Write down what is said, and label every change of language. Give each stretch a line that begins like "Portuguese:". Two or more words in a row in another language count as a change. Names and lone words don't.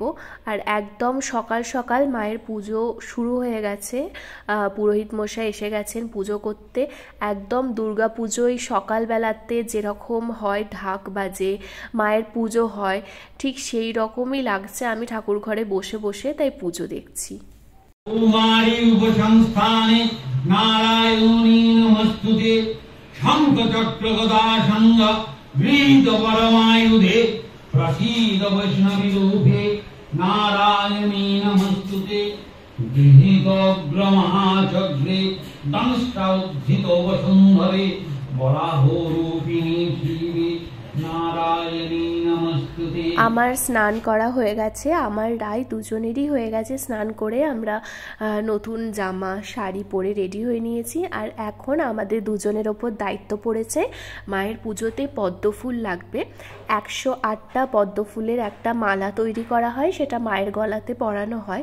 Bangla: আর একদম সকাল সকাল মায়ের পুজো শুরু হয়ে গেছে, পুরোহিত মশাই এসে গেছেন পুজো করতে। একদম দুর্গা পুজোয় সকালবেলাতে যেরকম হয়, ঢাক বাজে, মায়ের পুজো হয়, ঠিক সেই রকমই লাগছে। আমি ঠাকুর ঘরে বসে বসে তাই পুজো দেখছি।
Sanskrit: नारायणी नमस्तुते गृहीतोग्रमहाचक्रे दंष्टोद्धितो वसुन्धरे वराहोरूपिणी धीरे नारायणी नमस्तुते।
Bangla: আমার স্নান করা হয়ে গেছে, আমার রায় দুজনেরই হয়ে গেছে স্নান করে। আমরা নতুন জামা শাড়ি পরে রেডি হয়ে নিয়েছি। আর এখন আমাদের দুজনের ওপর দায়িত্ব পড়েছে, মায়ের পুজোতে পদ্মফুল লাগবে। 108টা পদ্মফুলের একটা মালা তৈরি করা হয়, সেটা মায়ের গলাতে পরানো হয়।